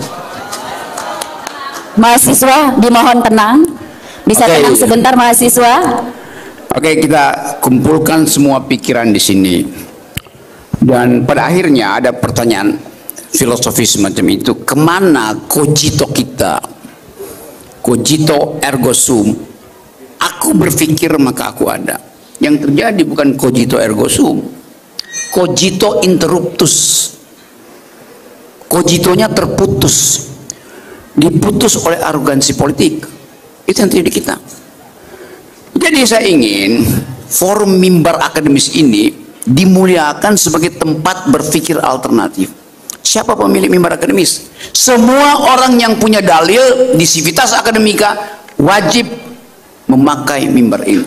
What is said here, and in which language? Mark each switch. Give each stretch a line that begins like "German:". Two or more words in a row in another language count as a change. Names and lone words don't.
Indonesian: Mahasiswa dimohon tenang. Bisa tenang sebentar mahasiswa. Oke, kita kumpulkan semua pikiran di sini. Dan pada akhirnya ada pertanyaan filosofis semacam itu, kemana cogito kita,
Latin: cogito ergo sum,
Indonesian: aku berpikir maka aku ada. Yang terjadi bukan
Latin: cogito ergo sum, cogito interruptus,
Indonesian: cogitonya terputus, diputus oleh arogansi politik. Itu yang terjadi kita. Jadi saya ingin forum mimbar akademis ini dimuliakan sebagai tempat berpikir alternatif. Siapa pemilik mimbar akademis? Semua orang yang punya dalil di Civitas Akademika wajib memakai mimbar ini.